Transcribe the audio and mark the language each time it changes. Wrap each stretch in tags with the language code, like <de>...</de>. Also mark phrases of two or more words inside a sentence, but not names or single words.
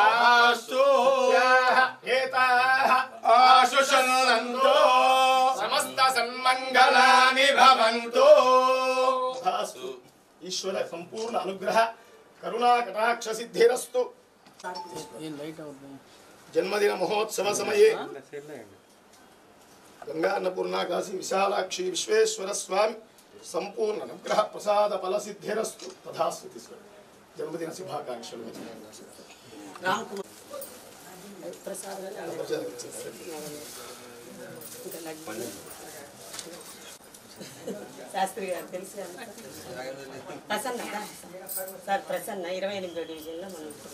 <sa>एताः आशुषन्तो समस्त सन्मङ्गलानि भवन्तु ईश्वर संपूर्ण अनुग्रह करुणा कटाक्ष सिद्धिरस्तु जन्मदिन महोत्सव समये गंगा अन्नपूर्णा काशी विशालाक्षी विश्वेश्वर स्वामी संपूर्ण अनुग्रह प्रसाद फल सिद्धिरस्तु तथास्तु जन्मदिन शुभाकांक्षलु</sa> <te>శాస్త్రి గారు తెలుసు ప్రసన్న సార్ ప్రసన్న 28వ డివిజన్లో మనం</te>